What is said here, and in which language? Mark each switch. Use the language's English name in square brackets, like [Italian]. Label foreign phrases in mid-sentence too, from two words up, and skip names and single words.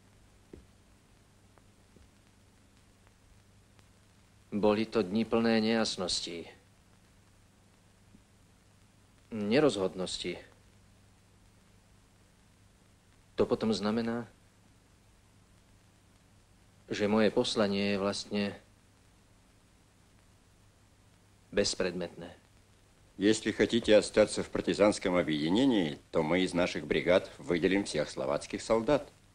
[Slovak] Boli to dni plné nejasností. Nerozhodnosti. To potom znamená, že moje poslanie je vlastne беспредметное. [Russian] Если хотите остаться в партизанском объединении, то мы из наших бригад выделим всех словацких солдат.